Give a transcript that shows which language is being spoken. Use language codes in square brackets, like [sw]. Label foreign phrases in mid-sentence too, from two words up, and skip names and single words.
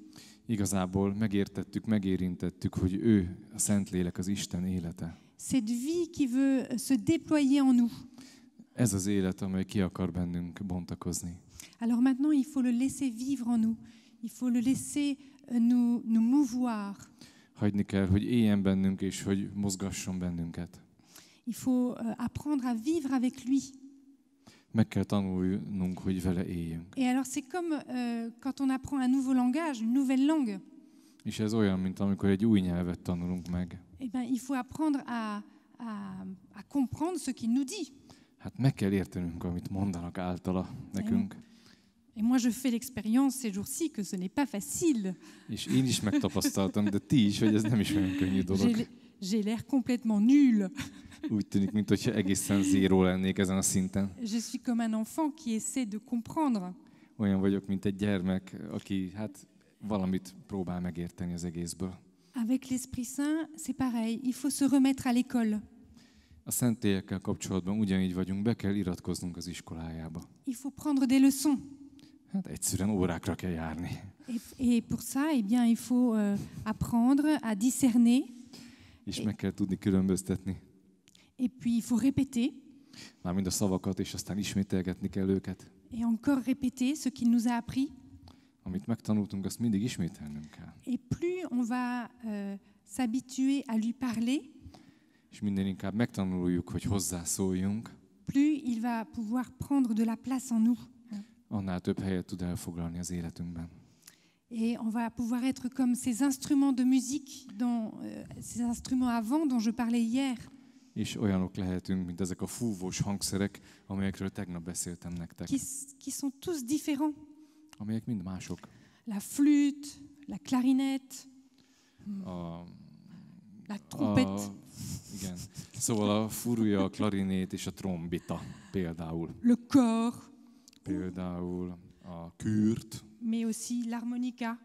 [hu] Igazából megértettük, megérintettük, hogy ő, a Szentlélek, az Isten élete. [fr] Cette vie qui veut se déployer en nous. [hu] Ez az élet, amely ki akar bennünk bontakozni. [fr] Alors maintenant, il faut le laisser vivre en nous. Il faut le laisser nous mouvoir. [hu] Hagyni kell, hogy éljen bennünk, és hogy mozgasson bennünket. [fr] Il faut apprendre à vivre avec lui. [hu] Meg kell tanulnunk, hogy vele éljünk. [fr] Et alors c'est comme quand on apprend un nouveau langage, une nouvelle langue. [hu] És ez olyan, mint amikor egy új nyelvet tanulunk meg. [fr] Eh ben, il faut apprendre à comprendre ce qu'il nous dit. [hu] Hát meg kell értenünk, amit mondanak általa nekünk. [fr] Et moi, je fais l'expérience ces jours-ci que ce n'est pas facile. [hu] És én is megtapasztaltam, de ti is, hogy ez nem is olyan könnyű dolog. [fr] J'ai l'air complètement nul. [hu] Úgy tűnik, mintha egészen zéró lennék ezen a szinten. [fr] Je suis comme un enfant qui essaie de comprendre. [hu] Olyan vagyok, mint egy gyermek, aki hát valamit próbál megérteni az egészből. [fr] Avec l'Esprit Saint, c'est pareil. Il faut se remettre à l'école. [hu] A Szentlélekkel kapcsolatban ugyanígy vagyunk, be kell iratkoznunk az iskolájába. [fr] Il faut prendre des leçons. [hu] Hát egyszerűen órákra kell járni. [fr] Et pour ça, eh bien, il faut apprendre à discerner. [hu] És meg kell tudni különböztetni. [fr] Et puis, il faut répéter. [hu] Mármint a szavakat, és aztán ismételgetni kell őket. [fr] Et encore répéter ce qu'il nous a appris. [hu] Amit megtanultunk, azt mindig ismételnünk kell. [fr] Et plus on va s'habituer à lui parler, [hu] És minden inkább megtanuljuk, hogy hozzászóljunk, [fr] plus il va pouvoir prendre de la place en nous. [hu] annál több helyet tud elfoglalni az életünkben. [fr] Et on va pouvoir être comme ces instruments de musique, ces instruments à vent dont je parlais hier. [hu] És olyanok lehetünk, mint ezek a fúvós hangszerek, amelyekről tegnap beszéltem nektek. [fr] Qui sont tous différents. [hu] Amelyek mind mások. [fr] La flûte, la clarinette, la trompette. [hu] Igen. Szóval a furúja, a klarinét és a trombita például. [fr] Le cor. [hu] Például a kürt. [fr] Mais aussi l'harmonica.